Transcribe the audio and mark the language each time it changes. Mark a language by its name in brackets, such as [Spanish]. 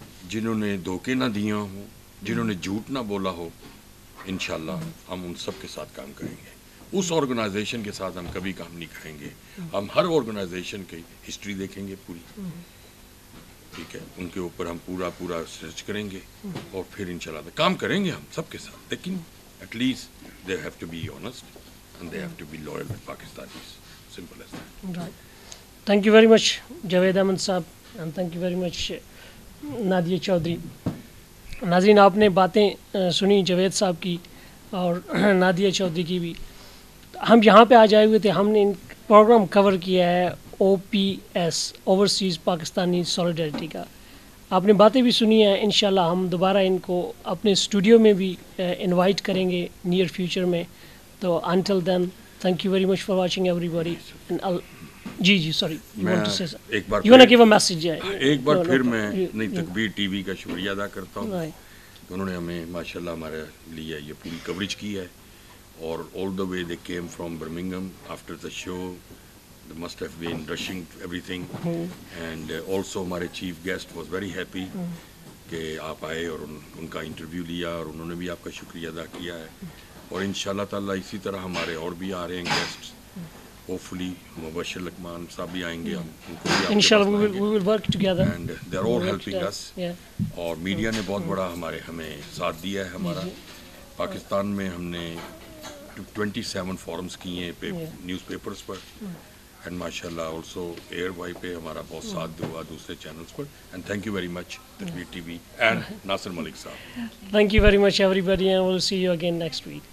[Urdu] جنہوں نے دھوکے نہ دیا ہوں, جنہوں نے جھوٹ نہ بولا ہو, انشاءاللہ ہم ان سب کے ساتھ کام کریں گے. اس آرگنائزیشن کے ساتھ ہم کبھی کام نہیں کریں گے. ہم ہر آرگنائزیشن کی ہسٹری دیکھیں گے پوری, ٹھیک ہے, ان کے اوپر ہم پورا ریسرچ کریں گے اور پھر انشاءاللہ کام کریں گے ہم سب کے ساتھ. [English] لیکن at least they have to be honest and they have to be loyal with Pakistanis. Simple as that. Right. Thank you very much, Javed Ahmed صاحب, and thank you very much, Nadia Chaudhry. [Urdu] ناظرین, آپ نے باتیں سنی جاوید صاحب کی اور Nadia Chaudhry کی بھی. ہم یہاں پہ آج آئے ہوئے تھے, ہم نے پروگرام کور کیا ہے OPS, اوورسیز پاکستانی سولیڈیرٹی کا. آپ نے باتیں بھی سنی ہیں. انشاءاللہ ہم دوبارہ ان کو اپنے اسٹوڈیو میں بھی انوائٹ کریں گے نیئر فیوچر میں. [English] تو until then, thank you very much for watching everybody. جی sorry, [Urdu] ایک بار پھر میں نئی تکبیر ٹی وی کا شکریہ ادا کرتا ہوں کہ انہوں نے ہمیں ماشاءاللہ ہمارے لیے یہ پوری کوریج کی ہے. [English] اور all the way they came from Birmingham after the show. They must have been rushing everything. And also [Urdu] ہمارے chief guest [English] was very happy [Urdu] کہ آپ آئے اور ان کا انٹرویو لیا, اور انہوں نے بھی آپ کا شکریہ ادا کیا ہے. اور انشاءاللہ تعالیٰ اسی طرح ہمارے اور بھی آ رہے ہیں گیسٹ. ہوپ فلی مبشر لقمان صاحب بھی آئیں گے, ہم ان کو بھی [English] انشاءاللہ we will work together. And they are all helping us. [Urdu] اور میڈیا نے بہت بڑا ہمیں ساتھ دیا ہے. ہمارا پاکستان میں ہم نے 27 فورمز کیے ہیں نیوز پیپرز پر, اینڈ ماشاء اللہ آلسو ایئر وائی پہ ہمارا بہت ساتھ ہوا دوسرے channels per. [English] And thank you very much Takbeer T V and Nasir Malik صاحب. Thank you very much everybody, and we'll see you again next week.